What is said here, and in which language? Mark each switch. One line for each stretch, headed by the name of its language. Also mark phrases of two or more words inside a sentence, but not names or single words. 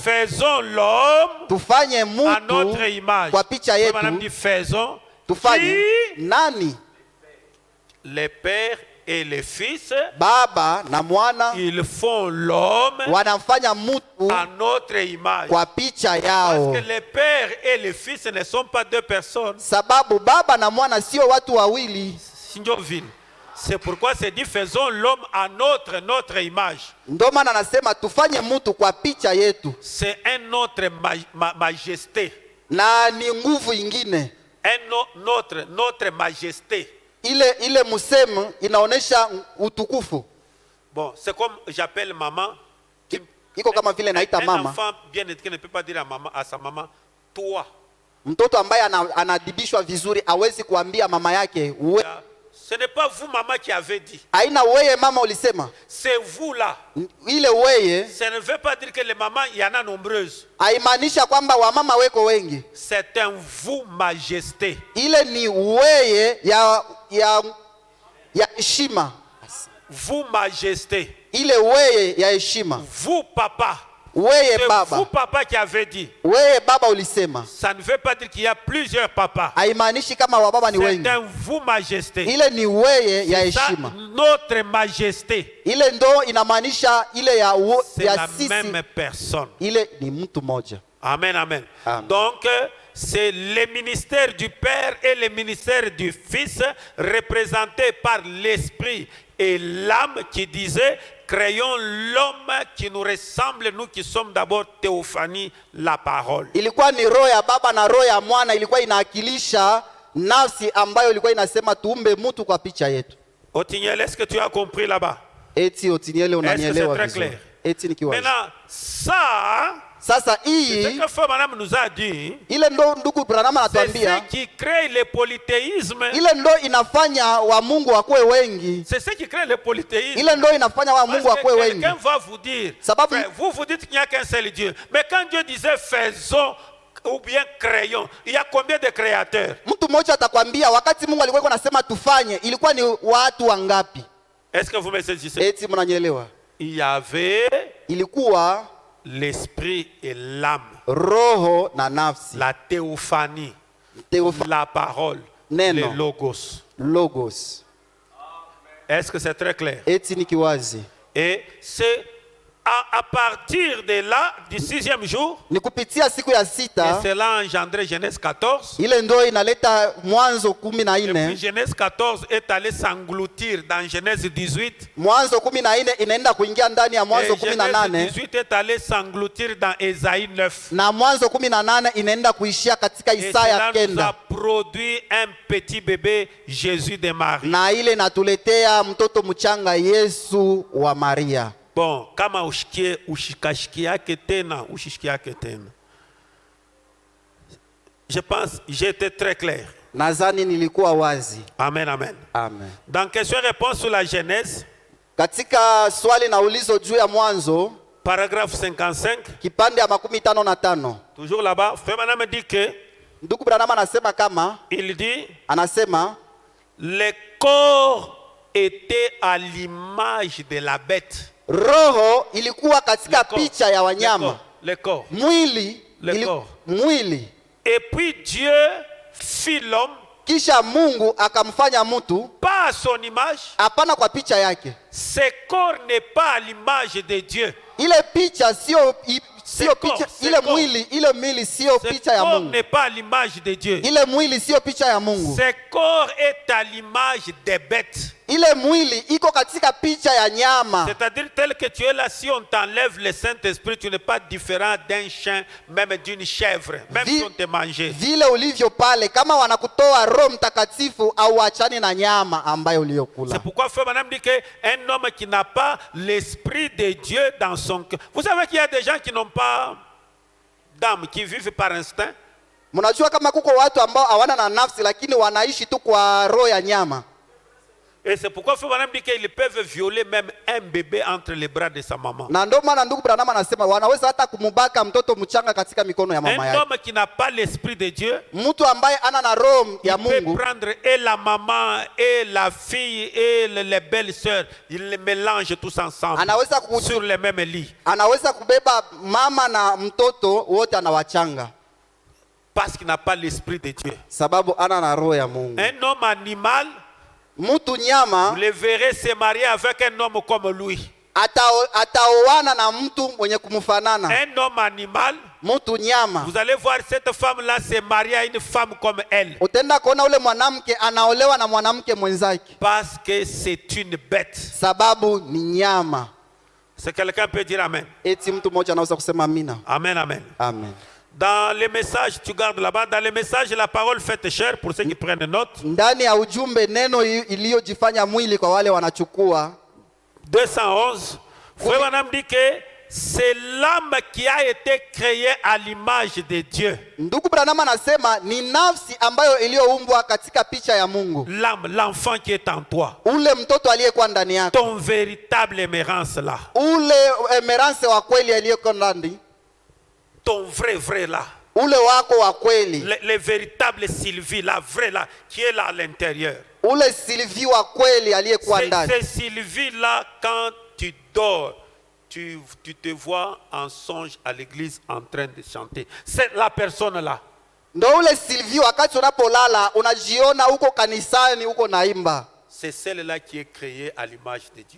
French: Faisons l'homme
Swahili: tufanye
French: à notre
Swahili: mtu
French: image.
Swahili: kwa picha
French: Madame dit
Swahili: yetu,
French: faisons
Swahili: tufanye
French: qui?
Swahili: nani?
French: Les pères et les fils,
Swahili: Baba na mwana
French: ils font l'homme
Swahili: wanamfanya mtu
French: à notre image.
Swahili: kwa picha
French: Parce
Swahili: yao,
French: que les pères et les fils ne sont pas deux personnes.
Swahili: sababu baba na mwana sio watu wawili.
French: Signor-ville. C'est pourquoi c'est dit faisons l'homme à notre image.
Swahili: Ndio maana anasema tufanye mtu kwa picha yetu,
French: C'est un autre majesté.
Swahili: na ni nguvu ingine
French: Notre majesté.
Swahili: ile musemu inaonesha utukufu.
French: Bon, c'est comme j'appelle maman.
Swahili: Iko kama vile naita
French: Un
Swahili: mama,
French: enfant bien éduqué ne peut pas dire à sa maman, toi.
Swahili: mtoto ambaye anadibishwa vizuri awezi kuambia mama yake uwe
French: Ce n'est pas vous, maman, qui avez dit.
Swahili: Haina weye mama ulisema.
French: C'est vous là.
Swahili: Ile weye.
French: Ça ne veut pas dire que les mamans, il y en a nombreuses.
Swahili: Haimaanisha kwamba wamama weko wengi.
French: C'est un vous, majesté.
Swahili: Ile ni weye ya heshima.
French: Vous, majesté.
Swahili: Ile weye ya heshima.
French: Vous, papa.
Swahili: Weye baba.
French: C'est vous, papa, qui avez dit.
Swahili: Weye baba ulisema.
French: Ça ne veut pas dire qu'il y a plusieurs papas.
Swahili: Haimaanishi kama wababa ni wengi.
French: C'est un vous, majesté.
Swahili: Ile ni weye ya heshima.
French: Notre majesté.
Swahili: Ile ndo inamaanisha ile ya
French: c'est
Swahili: ya
French: la
Swahili: sisi.
French: Même personne.
Swahili: Ile ni mtu moja.
French: Amen, amen.
Swahili: Amen.
French: Donc, c'est le ministère du Père et le ministère du Fils représentés par l'Esprit et l'âme qui disait créons l'homme qui nous ressemble, nous qui sommes d'abord théophanie, la parole.
Swahili: Ilikuwa ni roho ya baba na roho ya mwana, ilikuwa inaakilisha nafsi ambayo ilikuwa inasema tuumbe mtu kwa picha yetu.
French: Otiniel, est-ce que tu as compris là-bas?
Swahili: Eti Otiniel unanielewa vizuri? Eti nikiwazi.
French: Maintenant, ça,
Swahili: sasa hii
French: c'est ce que Frère Branham nous a dit.
Swahili: Ile ndo ndugu Branham anatuambia.
French: C'est ce qui crée le polythéisme.
Swahili: Ile ndo inafanya wa Mungu wakuwe wengi.
French: C'est ce qui crée le polythéisme.
Swahili: Ile ndo inafanya wa Mungu wakuwe wengi.
French: Quelqu'un va vous dire,
Swahili: sababu
French: vous dites qu'il n'y a qu'un seul Dieu. Mais quand Dieu disait faisons ou bien créons, il y a combien de créateurs?
Swahili: Mtu mmoja atakwambia wakati Mungu alikuwa anasema tufanye, ilikuwa ni watu wangapi?
French: Est-ce que vous me saisissez?
Swahili: Eti mnanielewa?
French: Il y avait
Swahili: ilikuwa
French: l'esprit et l'âme,
Swahili: roho na nafsi,
French: la théophanie, la parole,
Swahili: neno,
French: le logos.
Swahili: Logos.
French: Est-ce que c'est très clair?
Swahili: Eti ni kiwazi.
French: Et c'est à partir de là, du 6e jour,
Swahili: ni kupitia siku ya sita,
French: et cela a engendré Genèse 14.
Swahili: Ile ndo inaleta Mwanzo 14.
French: Et puis Genèse 14 est allé s'engloutir dans Genèse 18.
Swahili: Mwanzo 14 inaenda kuingia ndani ya Mwanzo 18.
French: Genèse 18 est allé s'engloutir dans Ésaïe 9.
Swahili: Na Mwanzo 18 inaenda kuishia katika Isaya 9.
French: Et cela nous a produit un petit bébé, Jésus de Marie.
Swahili: Na ile natuletea mtoto mchanga Yesu wa Maria. Bon, kama ushikashikiake tena.
French: Je pense j'ai été très clair.
Swahili: Nadhani nilikuwa wazi.
French: Amen, amen.
Swahili: Amen.
French: Dans question-réponse sur la Genèse,
Swahili: katika swali na ulizo juu ya Mwanzo,
French: paragraphe 55,
Swahili: kipande ya 55.
French: toujours là-bas, Frère Branham dit que,
Swahili: ndugu Branham anasema kama,
French: il dit,
Swahili: anasema
French: le corps était à l'image de la bête.
Swahili: Roho ilikuwa katika picha ya wanyama.
French: Le corps.
Swahili: Mwili.
French: Le corps.
Swahili: Mwili.
French: Et puis Dieu fit l'homme.
Swahili: Kisha Mungu akamfanya mtu.
French: Pas à son image.
Swahili: Hapana kwa picha yake.
French: Ce corps n'est pas à l'image de Dieu.
Swahili: Ile picha sio picha, ile mwili sio picha ya Mungu.
French: Ce corps n'est pas à l'image de Dieu.
Swahili: Ile mwili sio picha ya Mungu.
French: Ce corps est à l'image des bêtes.
Swahili: Ile mwili iko katika picha ya nyama.
French: C'est-à-dire tel que tu es là, si on t'enlève le Saint-Esprit, tu n'es pas différent d'un chien, même d'une chèvre, même si on te mangeait.
Swahili: Vile ulivyo pale, kama wanakutoa Roho Mtakatifu au achani na nyama ambayo uliyokula.
French: C'est pourquoi Frère Branham dit qu'un homme qui n'a pas l'Esprit de Dieu dans son cœur. Vous savez qu'il y a des gens qui n'ont pas d'âme, qui vivent par instinct.
Swahili: Mnajua kama kuko watu ambao hawana na nafsi lakini wanaishi tu kwa roho ya nyama.
French: Et c'est pourquoi Frère Branham dit qu'ils peuvent violer même un bébé entre les bras de sa maman.
Swahili: Na ndio maana ndugu Branham anasema wanaweza hata kumubaka mtoto mchanga katika mikono ya mama yake.
French: Un homme qui n'a pas l'esprit de Dieu,
Swahili: mtu ambaye ana na roho ya Mungu,
French: peut prendre et la maman et la fille et les belles sœurs, il les mélange tous ensemble sur les mêmes lits.
Swahili: Anaweza kubeba mama na mtoto wote anawachanga.
French: Parce qu'il n'a pas l'esprit de Dieu.
Swahili: Sababu ana na roho ya Mungu.
French: Un homme animal,
Swahili: mtu nyama,
French: vous le verrez se marier avec un homme comme lui.
Swahili: Ataoana na mtu mwenye kumfanana.
French: Un homme animal,
Swahili: mtu nyama,
French: vous allez voir cette femme là se marier à une femme comme elle.
Swahili: Utenda kuona ule mwanamke anaolewa na mwanamke mwenzake.
French: Parce que c'est une bête.
Swahili: Sababu ni nyama.
French: C'est quelqu'un peut dire amen.
Swahili: Eti mtu mmoja anaweza kusema amina.
French: Amen, amen.
Swahili: Amen.
French: Dans les messages, tu gardes là-bas, dans les messages, la parole faite chair, pour ceux qui prennent note.
Swahili: Ndani ya ujumbe neno iliyojifanya mwili kwa wale wanachukua.
French: 211. Frère Branham dit que c'est l'âme qui a été créée à l'image de Dieu.
Swahili: Ndugu Branham anasema ni nafsi ambayo iliyoumbwa katika picha ya Mungu.
French: L'âme, l'enfant qui est en toi.
Swahili: Ule mtoto aliyekuwa ndani yako.
French: Ton véritable émérance là.
Swahili: Ule emerance wa kweli aliyekuwa ndani.
French: Ton vrai là.
Swahili: Ule wako wa kweli.
French: Le véritable Sylvie, la vraie là, qui est là à l'intérieur.
Swahili: Ule Sylvie wa kweli aliyekuwa ndani.
French: C'est Sylvie là, quand tu dors, tu te vois en songe à l'église en train de chanter. C'est la personne là.
Swahili: Ndo ule Sylvie wakati unapolala unajiona uko kanisani uko naimba.
French: C'est celle-là qui est créée à l'image de Dieu.